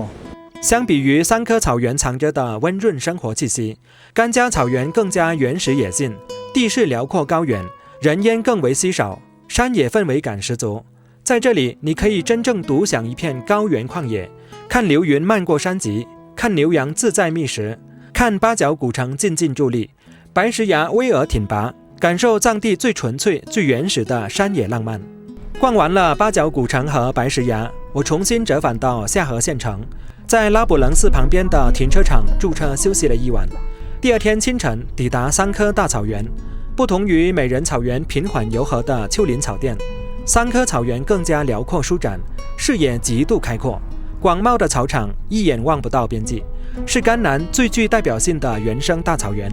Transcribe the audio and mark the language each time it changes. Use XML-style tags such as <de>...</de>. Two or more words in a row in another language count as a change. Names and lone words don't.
<zh>相比於桑科草原藏着的溫潤生活氣息，甘加草原更加原始野性，地勢遼闊高遠，人煙更為稀少，山野氛圍感十足。在這裡，你可以真正獨享一片高原曠野，看流雲漫過山脊，看牛羊自在覓食，看八角古城靜靜佇立，白石崖巍峨挺拔，感受藏地最純粹、最原始的山野浪漫。逛完了八角古城和白石崖，我重新折返到夏河縣城，在拉卜楞寺旁邊的停車場駐車休息了一晚。第二天清晨抵達桑科大草原，不同於美人草原平緩柔和的丘陵草甸，桑科草原更加遼闊舒展，視野極度開闊，廣袤的草場一眼望不到邊際，是甘南最具代表性的原生大草原。</zh>